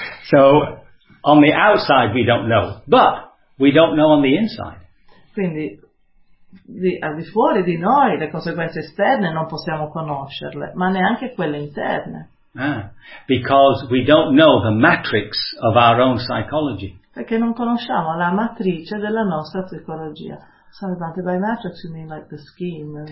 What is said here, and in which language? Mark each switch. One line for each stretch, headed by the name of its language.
English: So on the outside we don't know, but we don't know on the inside.
Italian: Quindi al di fuori di noi le conseguenze esterne non possiamo conoscerle, ma neanche quelle interne.
English: Because we don't know the matrix of our own psychology.
Italian: Perché non conosciamo la matrice della nostra psicologia.
English: Sorry, but by matrix you mean like the scheme.